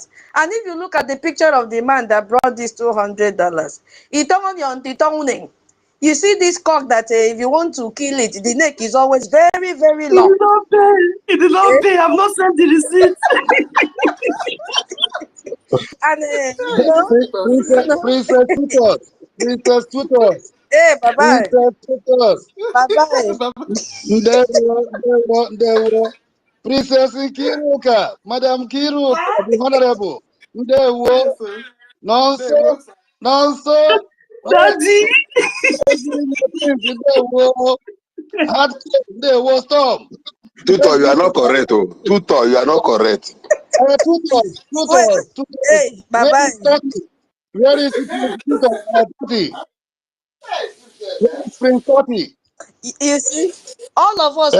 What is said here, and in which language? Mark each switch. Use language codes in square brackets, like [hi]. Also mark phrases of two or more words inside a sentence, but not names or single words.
[en] And if you look at the picture of the man that brought this $200, you see this cock that if you want to kill it, the neck is always very, very He long. did not pay. He did not pay. I've not sent the receipt. And, you know, Princess Tutos. Princess Tutos. hey, bye-bye. Princess Tutos. Bye-bye. Ndewo. Princess Kiruka. Madam Kiruka, the Honorable. Ndewo. Nonso. Nonso. Daddy. [ig] Ndewo. Ndewo. [en] Stop. Tutor, you are not correct. Oh. Tutor, you are not correct. Tutos. Wait, hey, Where bye-bye. is Toti? Where is Tutos? Toti? Where is Prince Toti? You see, all of us,